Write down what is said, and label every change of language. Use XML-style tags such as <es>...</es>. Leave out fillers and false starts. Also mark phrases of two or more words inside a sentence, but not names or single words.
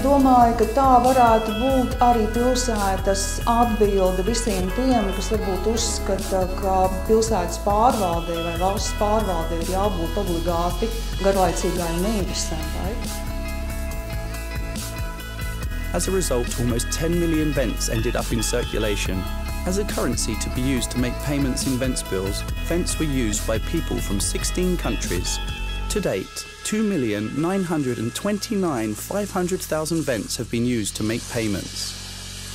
<lv>Domāju, ka tā varētu būt arī pilsētas atbilde visiem tiem, kas varbūt uzskata, ka pilsētas pārvaldē vai valsts pārvaldē ir jābūt obligāti garlaicīgai un neinteresantai.</lv> <en>As a result, almost 10 million Vents ended up in circulation. As a currency to be used to make payments in Ventspils, Vents were used by people from 16 countries. To date, 2,929,500 Vents have been used to make payments.</en>